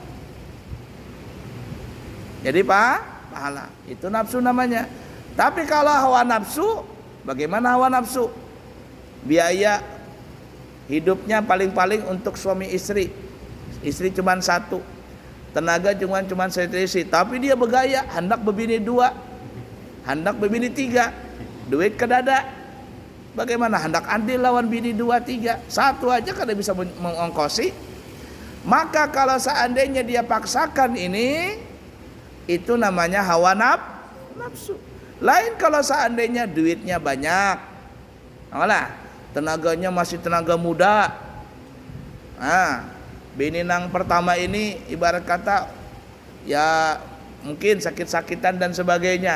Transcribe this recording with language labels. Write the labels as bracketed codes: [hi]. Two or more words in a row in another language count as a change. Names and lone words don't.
[id] Jadi pahala. Itu nafsu namanya. Tapi kalau hawa nafsu, bagaimana hawa nafsu? Biaya hidupnya paling-paling untuk suami istri. Istri cuma satu. Tenaga cuma setrisi, tapi dia bergaya, [bjn] hendak berbini 2, hendak berbini 3, duit ke dada. Bagaimana hendak adil lawan bini 2, 3, satu aja kada bisa mengongkosi. [id] Maka kalau seandainya dia paksakan ini, itu namanya hawa nafsu. Lain kalau seandainya duitnya banyak, tenaganya masih tenaga muda. [bjn] Bini nang pertama ini ibarat kata ya mungkin sakit-sakitan dan sebagainya.